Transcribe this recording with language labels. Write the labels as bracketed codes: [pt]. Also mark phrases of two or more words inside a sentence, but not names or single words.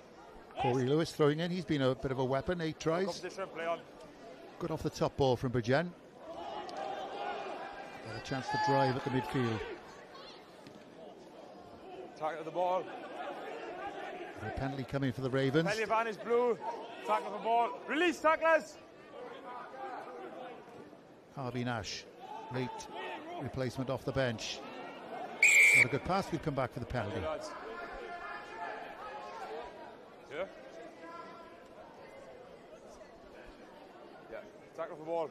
[en] Corey Lewis throwing in. He's been a bit of a weapon. 8 tries. Good off the top ball from Bridgend. Got a chance to drive at the midfield. Tackle the ball. A penalty coming for the Ravens. Pen-y-Bont is blue. Tackle the ball. Release tacklers. Harvey Nash, late replacement off the bench. Not a good pass. We've come back for the penalty. Yeah. Tackle off the ball.